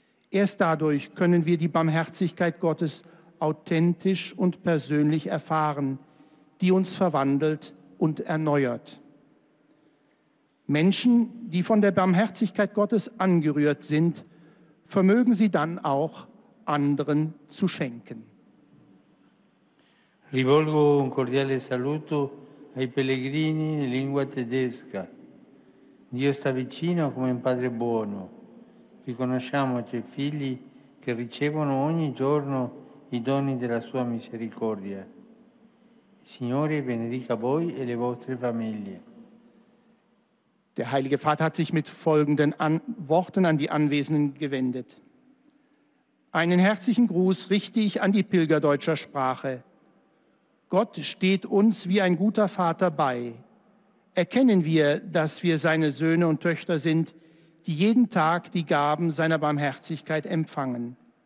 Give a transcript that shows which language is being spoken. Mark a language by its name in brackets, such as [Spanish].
[German] Erst dadurch können wir die Barmherzigkeit Gottes authentisch und persönlich erfahren, die uns verwandelt und erneuert. Menschen, die von der Barmherzigkeit Gottes angerührt sind, vermögen sie dann auch anderen zu schenken. [Italian] Rivolgo un cordiale saluto ai pellegrini in lingua tedesca. Dio sta vicino come un Padre buono. Riconosciamoci figli che ricevono ogni giorno i doni della sua misericordia. Il Signore benedica voi e le vostre famiglie. [German] Der Heilige Vater hat sich mit folgenden Worten an die Anwesenden gewendet. Einen herzlichen Gruß richte ich an die Pilger deutscher Sprache. Gott steht uns wie ein guter Vater bei. Erkennen wir, dass wir seine Söhne und Töchter sind, die jeden Tag die Gaben seiner Barmherzigkeit empfangen.